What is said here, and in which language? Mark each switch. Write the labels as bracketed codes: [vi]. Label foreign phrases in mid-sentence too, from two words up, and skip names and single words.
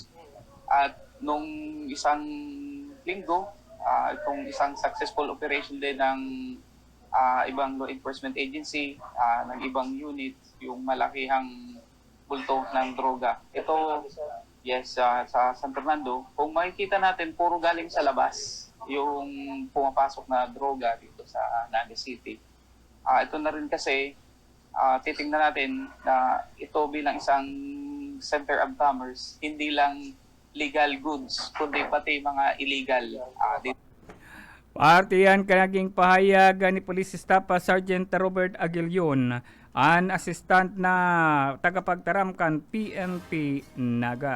[tl] At nung isang linggo, itong isang [en] successful operation [tl] din ng ibang [en] law enforcement agency, [tl] ng ibang unit, yung malakihang bulto ng droga. Ito, yes, sa San Fernando, kung makikita natin, puro galing sa labas yung pumapasok na droga dito sa Naga City. Ito na rin kasi, titingnan natin na ito bilang isang [en] center of commerce, [tl] hindi lang [en] legal goods, [tl] kundi pati mga illegal dito. [bik] Partiyan kanaging pahayag ni Police Staff Sergeant Robert Aguilion, an assistant na tagapagtaramkan PNP Naga.